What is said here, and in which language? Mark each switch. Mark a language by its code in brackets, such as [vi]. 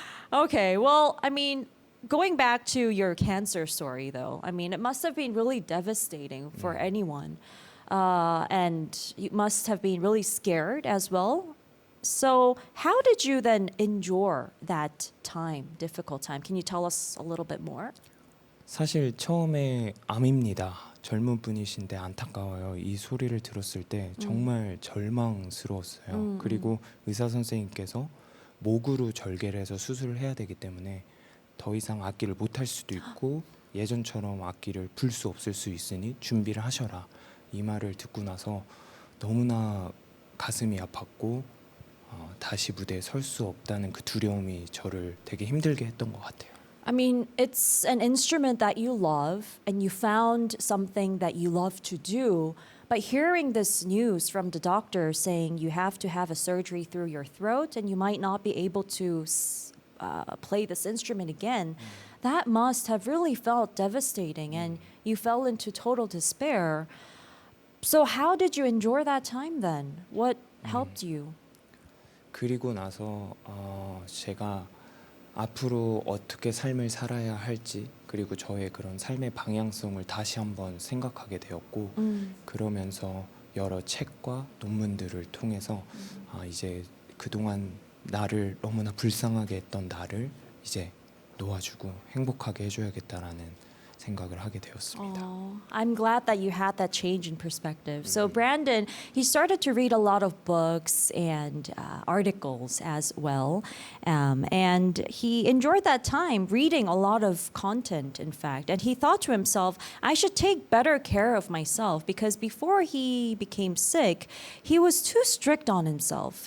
[en] Okay, well, I mean, going back to your cancer story, though, I mean, it must have been really devastating for anyone. And you must have been really scared as well. So, how did you then endure that time, difficult time? Can you tell us a little bit more? [ko] 사실 처음에 암입니다. 젊은 분이신데 안타까워요. 이 소리를 들었을 때 정말 절망스러웠어요. 그리고 의사 선생님께서 목으로 절개를 해서 수술을 해야 되기 때문에 더 이상 악기를 못 할 수도 있고 예전처럼 악기를 불 수 없을 수 있으니 준비를 하셔라. 이 말을 듣고 나서 너무나 가슴이 아팠고 다시 무대에 설 수 없다는 그 두려움이 저를 되게 힘들게 했던 것 같아요. [en] I mean, it's an instrument that you love and you found something that you love to do. But hearing this news from the doctor saying you have to have a surgery through your throat and you might not be able to play this instrument again, that must have really felt devastating and you fell into total despair. So how did you endure that time then? What helped you? [ko] 그리고 나서 제가 앞으로 어떻게 삶을 살아야 할지 그리고 저의 그런 삶의 방향성을 다시 한번 생각하게 되었고 그러면서 여러 책과 논문들을 통해서 이제 그동안 나를 너무나 불쌍하게 했던 나를 이제 놓아주고 행복하게 해줘야겠다라는 생각을 하게 되었습니다. [en] Oh, I'm glad that you had that change in perspective. So Brandon, he started to read a lot of books and articles as well. And he enjoyed that time reading a lot of content, in fact. And he thought to himself, I should take better care of myself because before he became sick, he was too strict on himself.